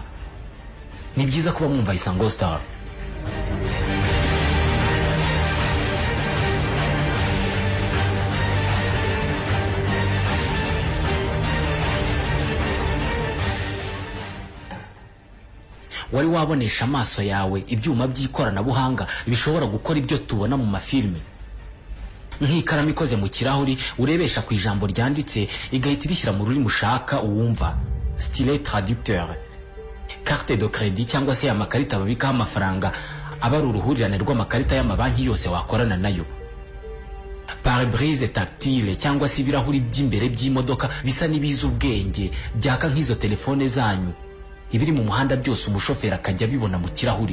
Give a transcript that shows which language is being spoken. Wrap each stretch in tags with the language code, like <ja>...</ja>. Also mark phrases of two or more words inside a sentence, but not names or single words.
<rw>Ni byiza kuba mwumva Isango Star. Wari wabonesha amaso yawe ibyuma by'ikoranabuhanga bishobora gukora ibyo tubona mu mafilme? Nk'ikaramu ikoze mu kirahuri urebesha ku ijambo ryanditse igahita irishyira mu rurimi ushaka uwumva,</rw> <fr>stylet traducteur, carte de crédit</fr> <rw>cyangwa se amakarita babikaho amafaranga aba ari uruhurirane rw'amakarita y'amabanki yose wakorana nayo.</rw> <fr>Pare-brise tactile</fr> <rw>cyangwa se ibirahuri by'imbere by'imodoka bisa n'ibiza ubwenge byaka nk'izo telefone zanyu, ibiri mu muhanda byose umushoferi akajya bibona mu kirahuri.</rw>